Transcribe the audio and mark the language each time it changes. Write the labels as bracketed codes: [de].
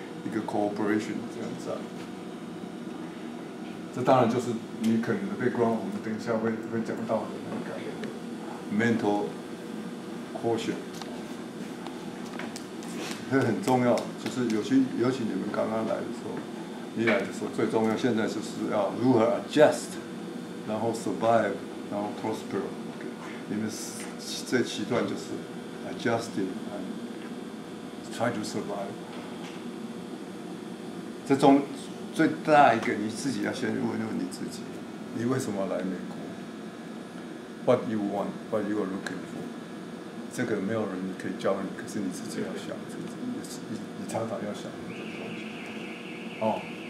[zh] 一个 cooperation 这样子这当然就是你可能的 background， 我们等一下会讲到的那个 mental quotient， 这很重要。就是尤其你们刚刚来的时候，最重要现在就是要如何 adjust， 然后 survive， 然后 prosper。你们这期段就是 [en] adjusting and try to survive。 [zh] 这中最大一个，你自己要先问你自己：你为什么来美国 ？ [en] What you want, what you are looking for？ [zh] 这个没有人可以教你，可是你自己要想，你常常要想这种东西。